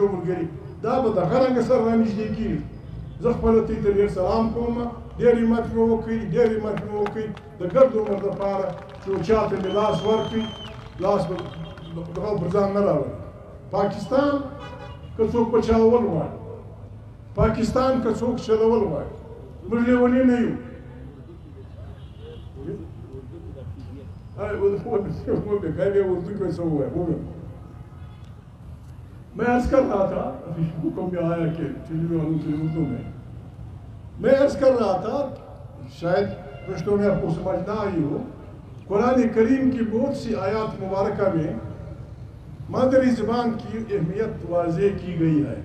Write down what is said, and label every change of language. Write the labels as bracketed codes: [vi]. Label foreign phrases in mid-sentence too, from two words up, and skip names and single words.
[ps] ملګري دا به دغه رنګه سره رانږدې کېږي زه خپله ته ډېر سلام کوم ډېر همت مې وکړي ډېر همت مې وکړي د ګرد عمر دپاره چې چا ته مې لاس ورکړي لاس به دغه پر ځان نه راوړي پاکستان که څوک بچاول غواړي پاکستان که څوک چلول غواړي موږ لیوني نه یو [ur] وہ بغیر اردو کیسے ہوا ہے وہ میں عرض کر رہا تھا، ابھی حکم میں آیا کہ ٹی وی والوں کی اردو میں عرض کر رہا تھا، شاید پشتوں میں آپ کو سمجھ نہ آئی ہو، قرآن کریم کی بہت سی آیات مبارکہ میں مادری زبان کی اہمیت واضح کی گئی ہے۔